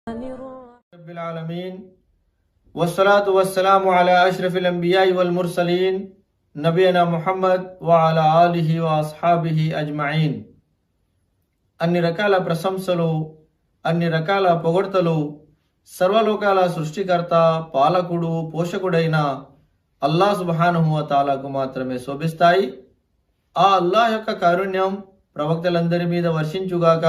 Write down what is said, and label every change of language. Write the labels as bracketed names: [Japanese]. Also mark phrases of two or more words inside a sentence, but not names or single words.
[Arabic] رب العالمين والصلاة والسلام على أشرف الأنبياء والمرسلين نبينا محمد وعلى آله وأصحابه أجمعين. [Telugu] అన్ని రకాల ప్రశంసలు, అన్ని రకాల పొగడ్తలు సర్వలోకాల సృష్టికర్త, పాలకుడు, పోషకుడైన అల్లాహ్ సుబ్హానహు వ తఆలాకు మాత్రమే శోభిస్తాయి. ఆ అల్లాహ్ యొక్క కారుణ్యం ప్రవక్తలందరి మీద వర్షించుగాక.